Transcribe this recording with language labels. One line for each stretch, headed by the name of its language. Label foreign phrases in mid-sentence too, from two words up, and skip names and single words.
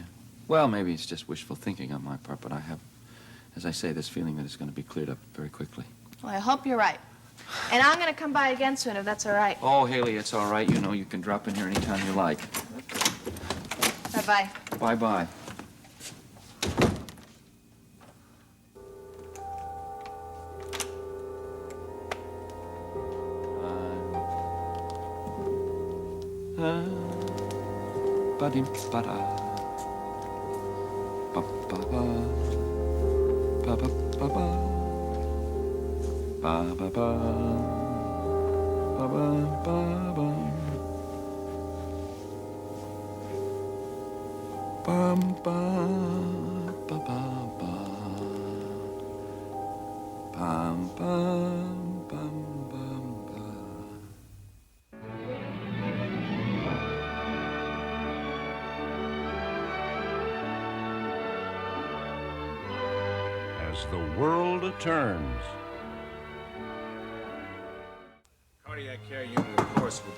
English: Well, maybe it's just wishful thinking on my part, but I have, as I say, this feeling that it's going to be cleared up very quickly. Well, I hope you're right. And I'm going to come by again soon, if that's all right. Oh, Haley, it's all right. You know, you can drop in here anytime you like. Bye-bye. Bye-bye. Ba-dim-ba-da. Ba-ba-ba. Ba-ba-ba-ba. Ba-ba-ba. Ba-ba-ba-ba. Bum, ba, ba, ba, ba. Bum, bum, bum, bum, ba. As the world turns. Cardiac care unit, of course, would...